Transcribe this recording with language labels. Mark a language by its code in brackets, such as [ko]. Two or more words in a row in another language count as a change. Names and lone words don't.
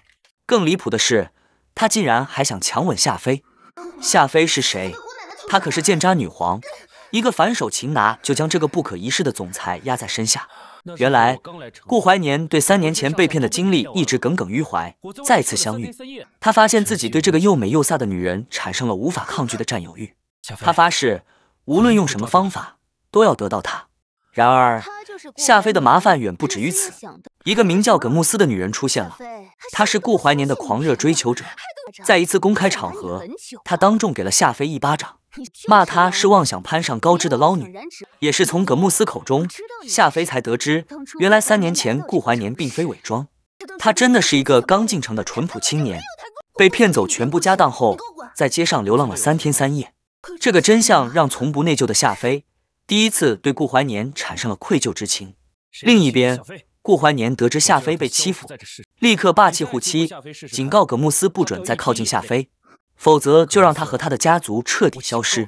[zh] 更離譜的是，他竟然還想強吻夏妃。夏妃是誰？她可是賤渣女皇，一個反手擒拿就將這個不可一世的總裁壓在身下。原來顧懷年對3年前被騙的經歷一直耿耿於懷，再次相遇，他發現自己對這個又美又飒的女人產生了無法抗拒的佔有欲。他發誓無論用什麼方法都要得到她。然而夏妃的麻煩遠不止於此，一個名叫葛慕斯的女人出現了，她是顧懷年的狂熱追求者。在一次公開場合，她當眾給了夏妃一巴掌，罵她是妄想攀上高枝的撈女。也是從葛慕斯口中，夏妃才得知，原來3 年前顧懷年並非偽裝，他真的是一個剛進城的淳樸青年，被騙走全部家當後，在街上流浪了3天3夜。這個真相讓從不內疚的夏妃第一次對顧懷年產生了愧疚之情。另一邊，顧懷年得知夏妃被欺負，立刻霸氣護妻，警告葛慕斯不准再靠近夏妃，否則就讓他和他的家族徹底消失。